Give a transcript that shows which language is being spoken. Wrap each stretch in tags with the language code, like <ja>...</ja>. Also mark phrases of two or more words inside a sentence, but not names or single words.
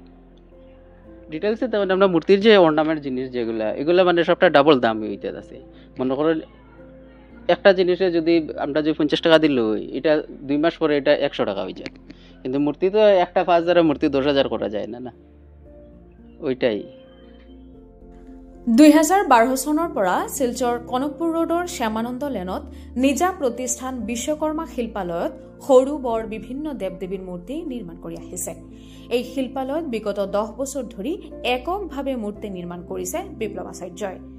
<bn>ডিটেলসে তেমন আমরা মূর্তির যে অর্নামেন্ট জিনিস যেগুলা, এগুলা মানে সবটা ডাবল দাম হইতে আছে। মনে করেন একটা জিনিসে যদি আমরা যে 50 টাকা দিল, এটা 2 মাস পরে এটা 100 টাকা হয়ে যায়। কিন্তু মূর্তি তো একটা 5,000 মূর্তি 10,000 করা যায় না, ওইটাই।</bn> <as>2012 চনৰ পৰা শিলচৰ কনকপুৰ ৰোডৰ শ্যামানন্দ লেনত নিজা প্ৰতিষ্ঠান বিশ্বকৰ্মা শিল্পালয়ত সৰু বৰ বিভিন্ন দেৱ দেৱীৰ মূৰ্তি নিৰ্মাণ কৰি আহিছে। এই শিল্পালয়ত বিগত 10 বছৰ ধৰি এককভাৱে মূৰ্তি নিৰ্মাণ কৰিছে বিপ্লৱ আচাৰ্যই।</as>